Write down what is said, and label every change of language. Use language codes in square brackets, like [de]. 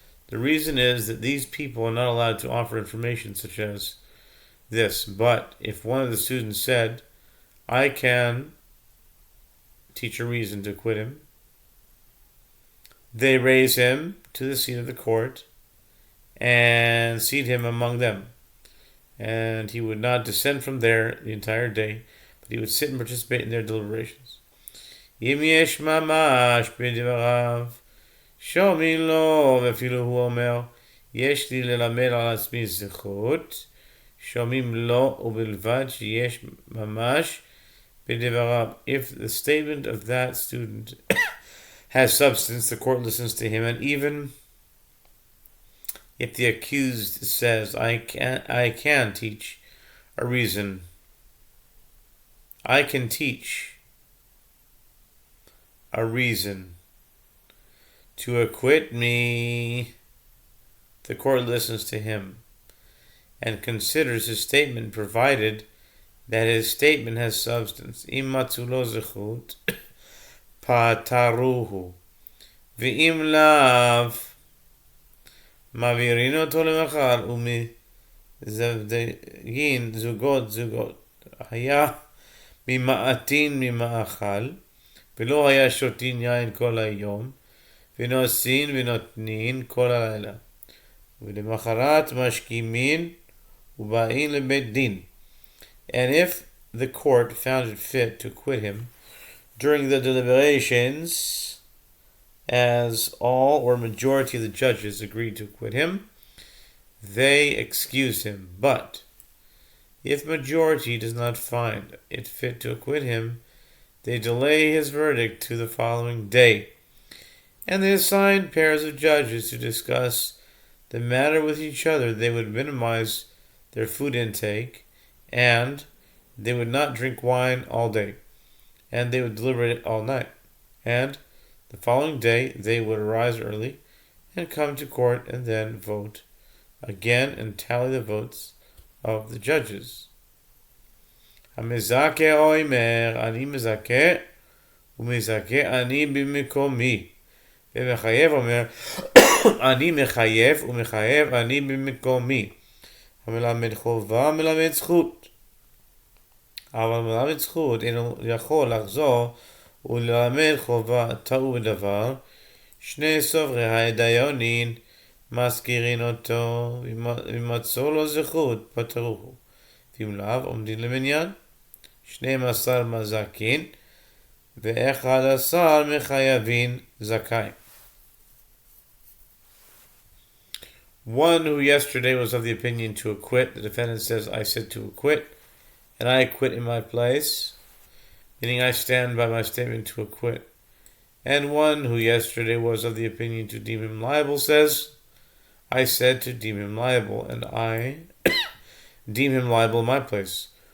[en] The reason is that these people are not allowed to offer information such as this, but if one of the students said, I can teach a reason to acquit him, they raise him to the seat of the court and seat him among them. And he would not descend from there the entire day, but he would sit and participate in their deliberations. [he] אם יש ממש בדבריו, שומעים לו, ואפילו הוא אומר, יש לי ללמד על עצמי זכות, שומעים לו ובלבד שיש ממש בדבריו. [en] If the statement of that student has substance, the court listens to him, and even if the accused says, I can teach a reason, I can teach a reason to acquit me, the court listens to him and considers his statement, provided that his statement has substance. [he] Im matzu lo zechut, pataruhu, ve'im lav, מעבירין אותו למחר ומזווגין זוגות היה ממעטין ממאכל ולא היה שותין יין כל היום ונוסין ונותנין כל הלילה ולמחרת משכימין ובאים לבית דין. [en] And if the court found it fit to acquit him during the deliberations, as all or majority of the judges agreed to acquit him, they excused him. But if majority does not find it fit to acquit him, they delay his verdict to the following day. And they assign pairs of judges to discuss the matter with each other. They would minimize their food intake, and they would not drink wine all day, and they would deliberate all night. And the following day they would arise early and come to court and then vote again and tally the votes of the judges. [he] המזכה אומר, אני מזכה ומזכה אני במקומי. ומחייב אומר, אני מחייב ומחייב אני במקומי. המלמד חובה מלמד זכות. אבל מלמד זכות אינו יכול לחזור וללמד חובה טעו בדבר. שני סופרי ההדיונין מזכירין אותו ומצאו לו זכות פטרוהו. ואם לאו עומדים למניין 12 מזכין ו11 מחייבין זכאי. [en] One who yesterday was of the opinion to acquit, the defendant says, I said to acquit, and I acquit in my place, meaning I stand by my statement to acquit. And one who yesterday was of the opinion to deem him liable says, I said to deem him liable, and I deem him liable in my place.